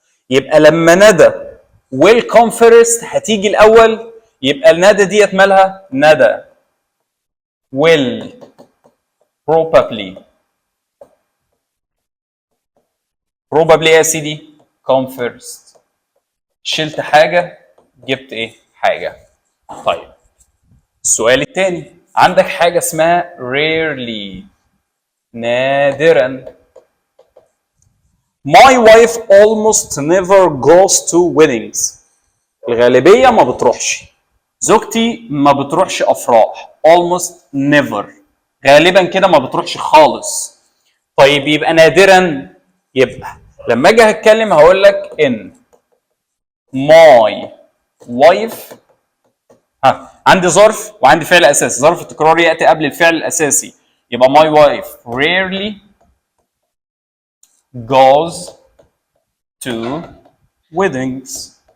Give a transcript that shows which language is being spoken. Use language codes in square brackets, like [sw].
[ar] يبقى لما ندى [en] will come first [ar] هتيجي الأول، يبقى الندى ديت مالها؟ ندى [en] will probably [ar] يا سيدي come first. شلت حاجة جبت إيه؟ حاجة. طيب السؤال الثاني، عندك حاجة اسمها rarely نادرا. [en] My wife almost never goes to weddings. [ar] الغالبية ما بتروحش. زوجتي ما بتروحش أفراح. [en] almost never [ar] غالبا كده ما بتروحش خالص. طيب يبقى نادرا، يبقى لما اجي هتكلم هقول لك ان my wife، عندي ظرف وعندي فعل اساسي، ظرف التكرار ياتي قبل الفعل الاساسي، يبقى [en] my wife rarely goes to weddings.